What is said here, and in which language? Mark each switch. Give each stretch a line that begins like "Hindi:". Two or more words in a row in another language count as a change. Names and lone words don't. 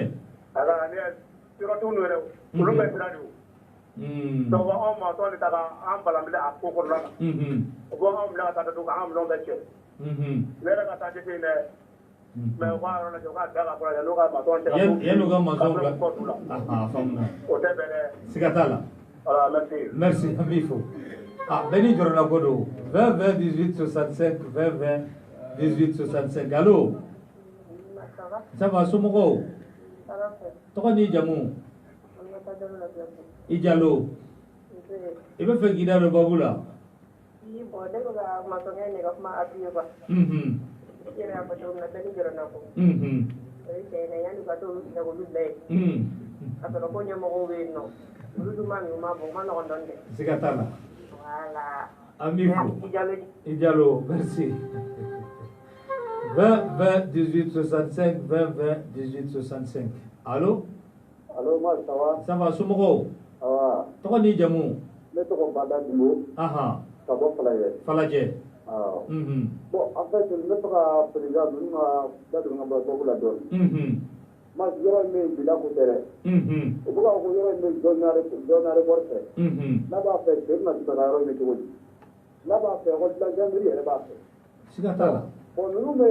Bambara: a ka ne yɔrɔtigiw ninnu yɛrɛ olu bɛ sira de o donc anw mansaw de ta ka an balanbile a ko kɔnɔna na u b'anw minɛ ka taa datugu k'an minɛnw bɛɛ cɛ ne yɛrɛ ka taa jate yen dɛ mais u k'a yɔrɔ lajɛ u k'a da ka fɔlɔ yanni u ka mansaw cɛ yanni u ka mansaw bila kɔtu la faamuna o tɛ bɛn dɛ siga t'a la
French: voilà merci
Bambara: merci an b'i fo bɛɛ n'i jɔrɔna ko don 20 20 18 65 20 20 18 65
French: allo ça va
Bambara: somɔgɔw tɔgɔ n'i jamu i jalo i bɛ fɛ k'i da don babu la siga t'a la an b'i fo i jalo merci 20 20 18 65 20 20 18 65 allo
French: allo ma ça va ça va
Bambara: somɔgɔw tɔgɔ n'i jamu ne tɔgɔ Bada Dumbo ka bɔ Falajɛ Falajɛ
French: bon en fait
Bambara: ne fɛ ka président ninnu ka da don n ka babu la dɔɔni ma yɔrɔ in bɛ bila ko tɛ dɛ u bɛ k'a fɔ ko yɔrɔ in bɛ jɔnɲare wari fɛ n'a b'a fɛ cɛ bɛna sɔrɔ yɔrɔ in bɛ cogo di n'a b'a fɛ
French: école de la gendarmerie
Bambara: yɛrɛ b'a fɛ siga t'a la bon ninnu bɛ